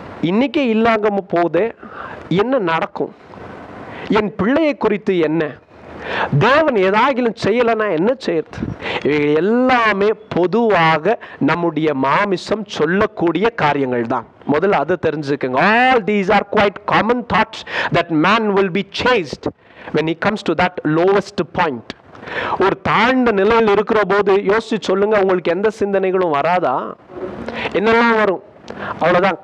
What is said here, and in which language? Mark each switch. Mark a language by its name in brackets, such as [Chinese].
[Tamil] இன்னைக்கே இல்லாம போதே என்ன நடக்கும்? என் பிள்ளையை குறித்து என்ன? தேவன் ஏதாகிலும் செய்யலைன்னா என்ன செய்யறது? இவைகள் எல்லாமே பொதுவாக நம்முடைய மாமிசம் சொல்லக்கூடிய காரியங்கள் தான். முதல்ல அதை தெரிஞ்சுக்கங்க. [English] All these are quite common thoughts that man will be chased when he comes to that lowest point. [Tamil] ஒரு தாழ்ந்த நிலையில் இருக்கிற போது யோசிச்சு சொல்லுங்க, உங்களுக்கு எந்த சிந்தனைகளும் வராதா? என்னெல்லாம் வரும்? அவ்வளவுதான்.